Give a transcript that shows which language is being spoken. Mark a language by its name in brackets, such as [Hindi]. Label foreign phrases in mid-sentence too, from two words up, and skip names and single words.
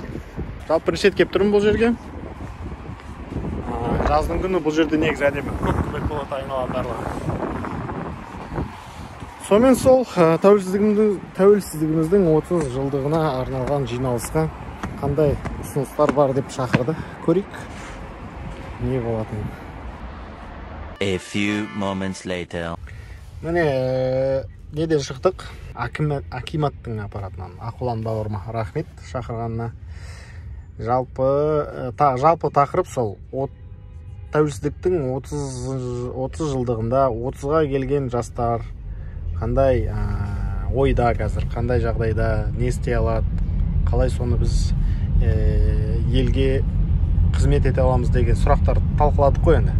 [Kazakh] Жалпы бірінші рет келіп тұрмын бұл жерге. Жаздың күні бұл жерде негізі әдемі көк болады айналалары. Сонымен сол тәуелсіздігіміздің 30 жылдығына арналған жиналысқа қандай ұсыныстар бар деп шақырды. Көрейік, не болатын. [English] A few moments later. [Kazakh] Міне, неден шықтық? Акиматтың аппаратынан. Ақылан бауырыма рахмет шақырғанына. Жалпы тақырып сол. Тәуелсіздіктің 30 жылдығында 30-ға келген жастар қандай ойда қазір, қандай жағдайда, не істей алады, қалай соны біз елге қызмет ете аламыз деген сұрақтар талқыладық қой енді.